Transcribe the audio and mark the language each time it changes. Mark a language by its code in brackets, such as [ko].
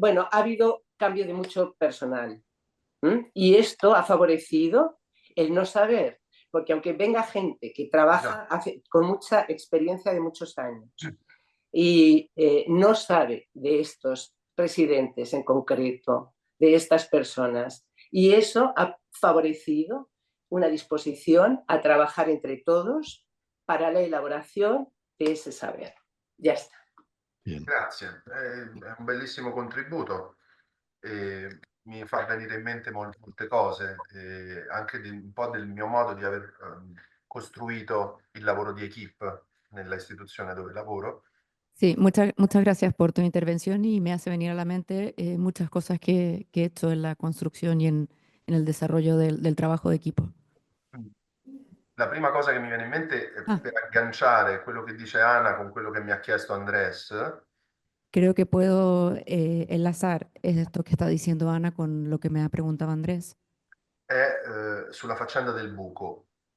[es] Bueno, ha habido cambio de mucho personal. Y esto ha favorecido el no saber, porque aunque venga gente que trabaja con mucha experiencia de muchos años y no sabe de estos residentes en concreto, de estas personas, y eso ha favorecido una disposición a trabajar entre todos para la elaboración de ese saber. Ya está. Bien. [it] Grazie, è un bellissimo contributo. Mi fa venire in mente molte cose, anche un po' del mio modo di aver costruito il lavoro di equipe nella istituzione dove lavoro. [es] Sí, muchas gracias por tu intervención y me hace venir a la mente muchas cosas que he hecho en la construcción y en el desarrollo del trabajo de equipo. [it] La prima cosa che mi viene in mente è per agganciare quello che dice Ana con quello che mi ha chiesto Andrés. [es] Creo que puedo enlazar esto que está diciendo Ana con lo que me ha preguntado Andrés. [it] È sulla faccenda del buco.